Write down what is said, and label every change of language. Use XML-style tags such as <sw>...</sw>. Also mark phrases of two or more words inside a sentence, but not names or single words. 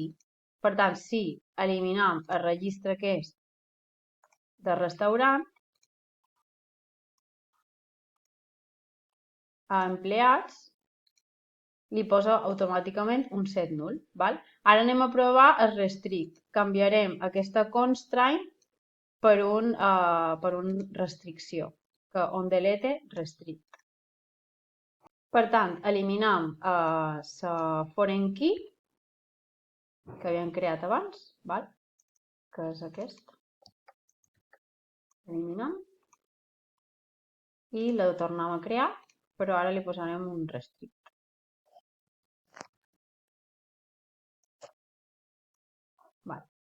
<ca>Per tant, si eliminam el registre que és de restaurant, a empleats li posa automàticament un set nul. Val? Ara anem a provar el restrict. Canviarem aquesta constraint per un restricció, que</ca> <en>on delete restrict.</en> <ca>Per tant, eliminam la</ca> <en>foreign key</en> <ca>que havíem creat abans, val? Que és aquest. Eliminem. I la tornem a crear, però ara li posarem un restrict. Val.</ca>